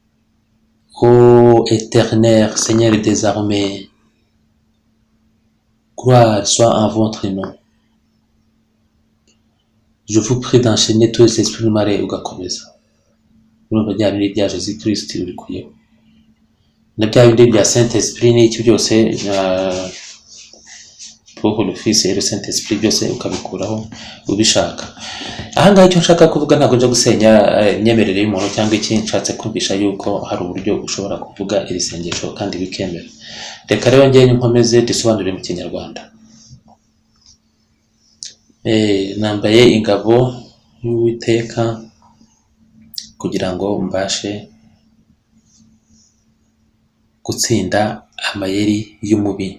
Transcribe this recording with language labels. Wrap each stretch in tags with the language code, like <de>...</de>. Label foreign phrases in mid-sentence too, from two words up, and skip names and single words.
<fr>Ô éternel Seigneur des armées, Gloire soit en votre nom. Je vous prie d'enchaîner tous les esprits marais ugakomeza.</fr> <rw>Urumva bya bindi bya Jésus Christ ubikuyeho. Na bya bindi bya Saint Esprit n'iki byose</rw> <fr>pour le Fils et le Saint Esprit</fr> <rw>byose ukabikuraho ubishaka. Ahangaha icyo nshaka kuvuga ntabwo nje gusenya imyemerere y'umuntu cyangwa iki, nshatse kumvisha yuko hari uburyo ushobora kuvuga iri sengesho kandi bikemera. Reka rero njye nkomeze dusobanurire mu Kinyarwanda. Nambaye ingabo y'Uwiteka kugira ngo mbashe gutsinda amayeri y'umubi.</rw>